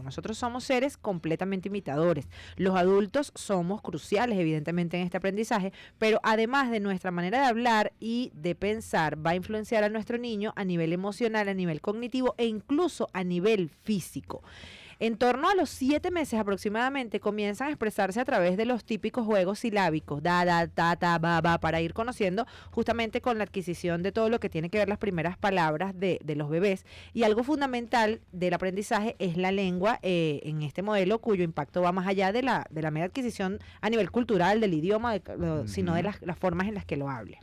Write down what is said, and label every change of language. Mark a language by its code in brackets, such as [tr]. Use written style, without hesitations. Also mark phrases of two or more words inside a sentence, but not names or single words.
[es] Nosotros somos seres completamente imitadores. Los adultos somos cruciales, evidentemente, en este aprendizaje, pero además de nuestra manera de hablar y de pensar, va a influenciar a nuestro niño a nivel emocional, a nivel cognitivo e incluso a nivel físico. En torno a los 7 meses aproximadamente comienzan a expresarse a través de los típicos juegos silábicos, da, da, ta, ta, ba, ba, para ir conociendo justamente con la adquisición de todo lo que tiene que ver las primeras palabras de los bebés. Y algo fundamental del aprendizaje es la lengua en este modelo, cuyo impacto va más allá de la mera adquisición a nivel cultural del idioma, sino de las formas en las que lo hable.